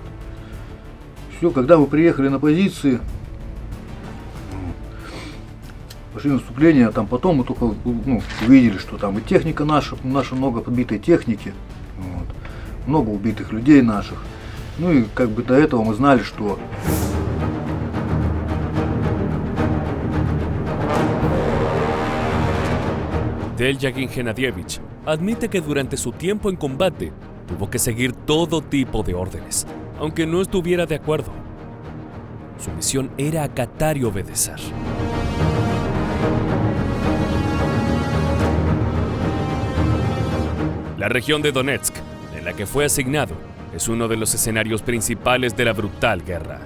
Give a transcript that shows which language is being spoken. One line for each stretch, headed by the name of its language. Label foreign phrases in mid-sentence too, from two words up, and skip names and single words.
Russian: Все, когда мы приехали на позиции, пошли наступление, там потом мы только увидели, что там и техника наша много подбитой техники, вот. Много убитых людей наших. Ну и как бы до этого мы знали, что
Spanish: Deljagin Genadievich admite que durante su tiempo en combate tuvo que seguir todo tipo de órdenes, aunque no estuviera de acuerdo. Su misión era acatar y obedecer. La región de Donetsk, en la que fue asignado, es uno de los escenarios principales de la brutal guerra.